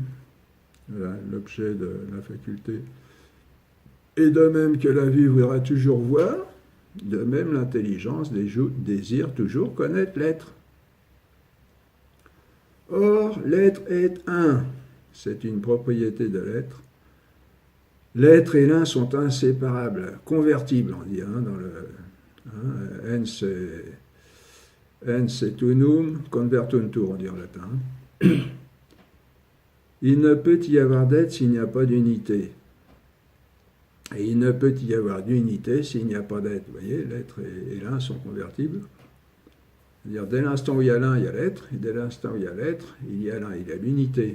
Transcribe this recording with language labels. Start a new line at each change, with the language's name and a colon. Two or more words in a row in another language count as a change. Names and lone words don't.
French: Voilà, l'objet de la faculté. Et de même que la vue voudra toujours voir, de même l'intelligence désire toujours connaître l'être. Or, l'être est un. C'est une propriété de l'être. L'être et l'un sont inséparables, convertibles, on dit, hein, dans le...
Latin: Ens et unum convertuntur,
French: on dit en latin. Il ne peut y avoir d'être s'il n'y a pas d'unité. Et il ne peut y avoir d'unité s'il n'y a pas d'être. Vous voyez, l'être et l'un sont convertibles. C'est-à-dire, dès l'instant où il y a l'un, il y a l'être, et dès l'instant où il y a l'être, il y a l'un, il y a l'unité.